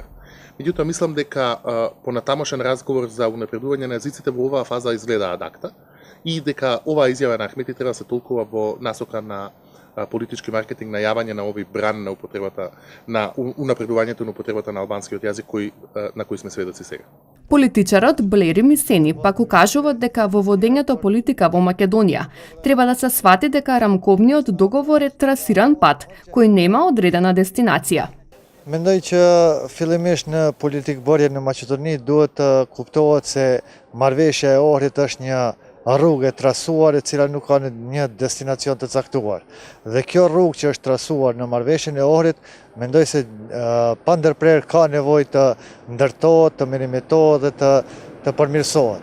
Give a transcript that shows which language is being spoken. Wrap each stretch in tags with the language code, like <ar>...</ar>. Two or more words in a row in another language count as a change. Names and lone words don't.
<mk>Меѓутоа мислам дека понатамошен разговор за унапредување на јазиците во оваа фаза изгледа адакта и дека оваа изјава на Ахмети треба да се толкува во насока на политички маркетинг, најавање на овој бран на употребата на унапредувањето на употребата на албанскиот јазик на кој сме сведоци сега. Политичарот Блери Мисени пак укажува дека во водењето политика во Македонија треба да се свати дека рамковниот договор е трасиран пат кој нема одредена дестинација.</mk> <sq>Mendoj që fillimisht në politikë bërje në Maqedoni duhet të kuptohet se marrëveshja e Ohrit është një rrugë e trasuar e cila nuk ka një destinacion të caktuar. Dhe kjo rrugë që është trasuar në marrëveshjen e Ohrit, mendoj se pa ndërprerë ka nevojë të ndërtohet, të merimetohet dhe të përmirësohet.</sq>